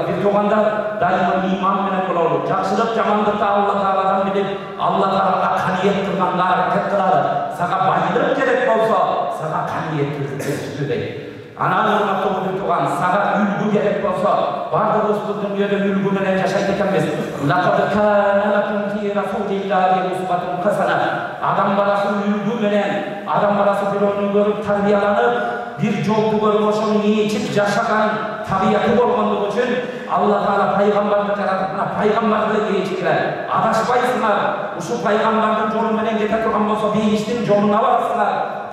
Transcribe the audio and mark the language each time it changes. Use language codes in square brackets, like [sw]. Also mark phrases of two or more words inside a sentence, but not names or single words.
[ky] Бир туугандар, дайыма ыйман менен бололу. Жакшылык, жамандыкты Алла Тааладан билип, Алла Таалага каниет кылганга аракет кылалы. Сага байлык керек болсо, сага каниет көрсөтүү дейт. Анан урматтуу бир тууган, сага үлгү керек болсо, бардыгыбыз бул дүйнөдө үлгү менен жашайт экенбиз. [ar] لقد كان لكم في رسول الله أسوة حسنة. [ky] Адам баласы үлгү менен, адам баласы бирөөнү көрүп тарбияланып, бир жолду көрүп ошону ичип жашаган табияты болгондугу үчүн Алла Таала пайгамбарды жаратып, пайгамбарды ичкилер. Адашпайсыңар. Ушу пайгамбардын жолу менен кете турган болсо, бейиштин жолуна барасыңар.